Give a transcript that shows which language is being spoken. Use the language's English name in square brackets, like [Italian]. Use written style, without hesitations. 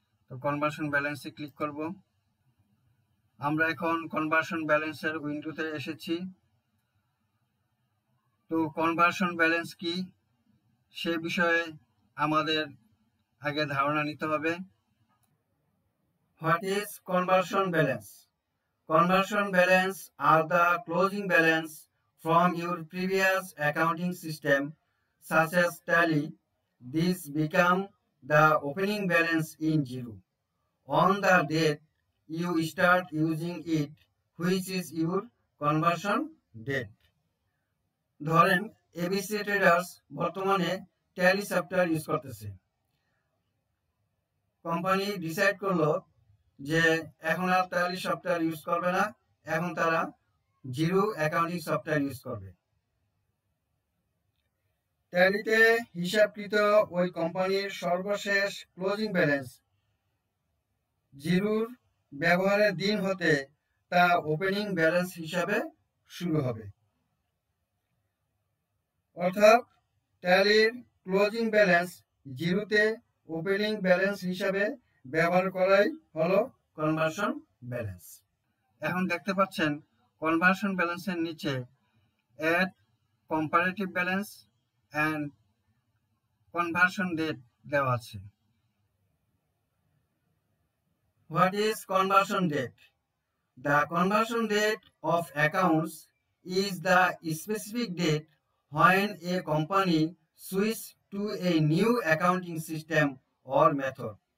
[Bangla] তো কনভার্সন ব্যালেন্সে ক্লিক করব। আমরা এখন কনভার্সন ব্যালেন্সের উইন্ডোতে এসেছি। তো কনভার্সন ব্যালেন্স কি সে বিষয়ে আমাদের আগে ধারণা নিতে হবে। [English] What is conversion balance? Conversion balance are the closing balance from your previous accounting system such as Tally. These become the opening balance in zero on the date you start using it, which is your conversion date. [Bangla] ধরেন ABC traders বর্তমানে tally software use করতেছে। Company decide করলো যে এখন আর tally software use করবে না, এখন তারা জিরো অ্যাকাউন্টিং সফটওয়্যার ইউজ করবে। ট্যালিতে হিসাবকৃত ওই কোম্পানির সর্বশেষ ক্লোজিং ব্যালেন্স জিরোর ব্যবহারের দিন হতে তা ওপেনিং ব্যালেন্স হিসাবে শুরু হবে। অর্থাৎ ট্যালির ক্লোজিং ব্যালেন্স জিরোতে ওপেনিং ব্যালেন্স হিসাবে ব্যবহার করাই হলো কনভার্সন ব্যালেন্স। এখন দেখতে পাচ্ছেন কনভার্সন ব্যালেন্সের নিচে add comparative balance and conversion date দেওয়া আছে। [English] What is conversion date? The conversion date of accounts is the specific date when a company switches to a new accounting system or method.